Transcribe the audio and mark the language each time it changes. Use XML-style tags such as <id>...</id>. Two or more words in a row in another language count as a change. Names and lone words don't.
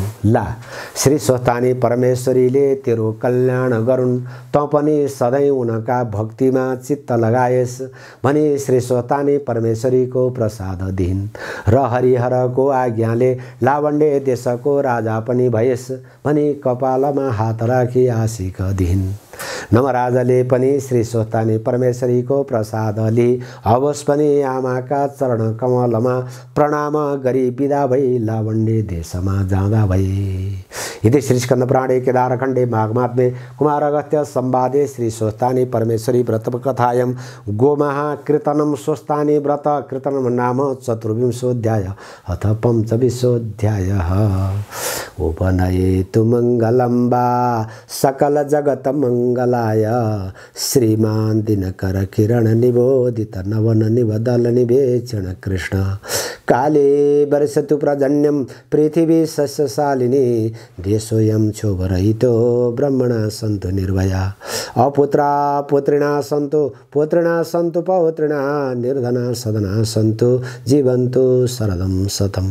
<ne>ला, श्री स्वस्तानी परमेश्वरीले तेरो कल्याण गरून्, त पनि सधैँ उनका भक्तिमा चित्त लगाएस् भनी श्री स्वस्तानी परमेश्वरीको प्रसाद दिइन् र हरिहरको आज्ञाले लावण्डे देशको राजा पनि भएस् भनी कपालमा हात राखी आशिक दिइन्। नमराजले पनि श्री स्वस्तानी परमेश्वरीको प्रसाद लिई अवश्य पनि आमाका चरण कमलमा प्रणाम गरी बिदा भई लावण्य देशमा जाँदा भई।</ne> <sa>इति श्री स्कंद पुराणे केदारखण्डे माघमात्मे कुमार अगस्त्य संवादे श्री स्वस्तानी परमेश्वरी व्रत कथायां गोमहाकीर्तनं स्वस्तानी व्रत कीर्तनं नाम चतुर्विंशोऽध्याय अथ पंचविंशोऽध्यायः। उपनयेतु मंगलं वा सकल जगत मंगलाय श्रीमान दिनकर किरण निबोधित नवन निवदल निवेचन कृष्ण काले वर्षतु प्रजन्यम पृथिवी सस्यशालिनी देशोऽयं क्षोभरहितो ब्रह्मणा सन्तु निर्भया अपुत्रा पुत्रिणा सन्तु पौत्रिणा निर्धना सदना सन्तु जीवन्तु शरदं शतम्।</sa>